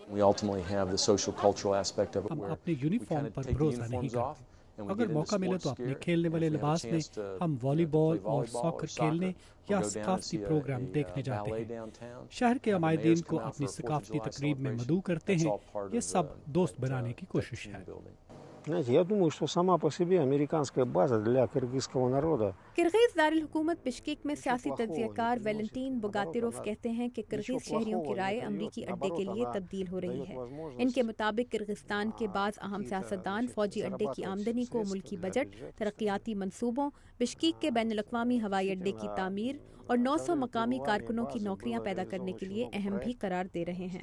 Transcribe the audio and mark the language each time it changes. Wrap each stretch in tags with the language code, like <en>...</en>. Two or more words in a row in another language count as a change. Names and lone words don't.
<ur>ہم اپنے یونیفارم پر بھروسہ نہیں کرتے. اگر موقع ملے تو اپنے کھیلنے والے لباس میں ہم والی بال اور ساکر کھیلنے یا ثقافتی پروگرام دیکھنے جاتے ہیں. شہر کے عمائدین کو اپنی ثقافتی تقریب میں مدعو کرتے ہیں. یہ سب دوست بنانے کی کوشش ہے.</ur> <ru>Я думаю, что сама по себе американская база для киргизского народа.</ru> <ur>کرغز دارالحکومت بشکیک میں سیاسی تجزیہ کار ویلنٹین بوگاتیروف کہتے ہیں کہ کرغز شہریوں کی رائے امریکی اڈے کے لیے تبدیل ہو رہی ہے. ان کے مطابق کرغزستان کے بعض اہم سیاستدان فوجی اڈے کی آمدنی کو ملکی بجٹ، ترقیاتی منصوبوں، بشکیک کے بین الاقوامی ہوائی اڈے کی تعمیر اور 900 مقامی کارکنوں کی نوکریاں پیدا کرنے کے لیے اہم بھی قرار دے رہے ہیں.</ur>